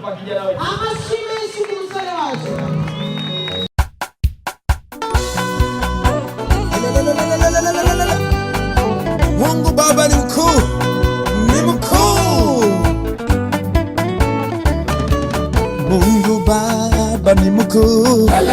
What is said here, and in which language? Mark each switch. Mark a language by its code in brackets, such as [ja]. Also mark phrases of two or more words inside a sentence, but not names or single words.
[sw] kijana wetu. [rw] Amashimwe umusore wacu. [sw] Mungu Baba ni mkuu, ni mkuu. Mungu Baba ni mkuu.